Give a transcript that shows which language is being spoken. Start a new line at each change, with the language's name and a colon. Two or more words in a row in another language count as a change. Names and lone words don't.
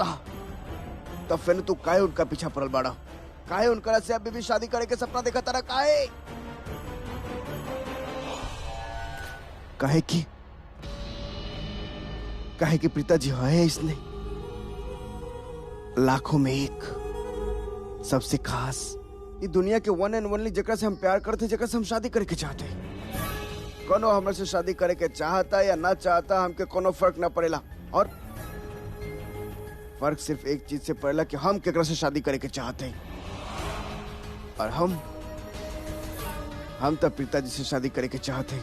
Bhojpuri: तब फिर तू काहे उनका पीछा पड़ल बाड़ा? काहे उनकरा से अभी भी शादी करे के सपना देखा तारा? काहे कि प्रीता जी है इसने लाखों में एक, सबसे खास, ये दुनिया के
English: one and only
Bhojpuri: जेकरा से हम प्यार करते, जेकरा से हम शादी करे के चाहते। कोनो हमरे से शादी करे के चाहता या ना चाहता हमके कोनो फर्क ना पड़ेला। और फर्क सिर्फ एक चीज से पड़ेला कि हम केकरा से शादी करे के चाहते। और हम तो प्रीता जी से शादी करे के चाहते।